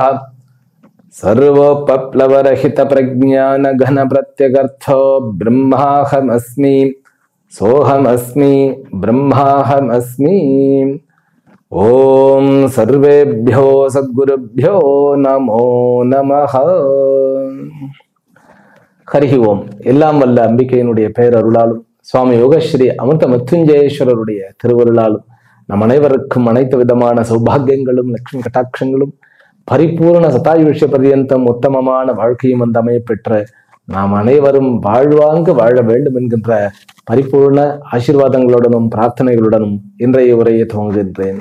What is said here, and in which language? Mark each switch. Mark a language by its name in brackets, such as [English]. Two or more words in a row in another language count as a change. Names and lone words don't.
[Sanskrit] सर्वोपप्लवरहित प्रज्ञान घन प्रत्यगर्थो ब्रह्माहमस्मि सोहमस्मि ब्रह्माहमस्मि। ओम सर्वेभ्यो सद्गुरुभ्यो नमो नमः। हरि ओम्. [Tamil] எல்லாம் வல்ல அம்பிகையினுடைய பேரருளாலும் சுவாமி யோகஸ்ரீ அமிர்த மிருத்யுஞ்சயேஸ்வரருடைய திருவருளாலும் நம் அனைவருக்கும் அனைத்து விதமான சௌபாகியங்களும் லட்சுமி கட்டாட்சங்களும் பரிபூர்ண சதாயுஷ்ய பர்யந்தம் உத்தமமான வாழ்க்கையும் வந்து அமைய பெற்ற நாம் அனைவரும் வாழ்வாங்கு வாழ வேண்டும் என்கின்ற பரிபூர்ண ஆசீர்வாதங்களுடனும் பிரார்த்தனைகளுடனும் இன்றைய உரையை துவங்குகின்றேன்.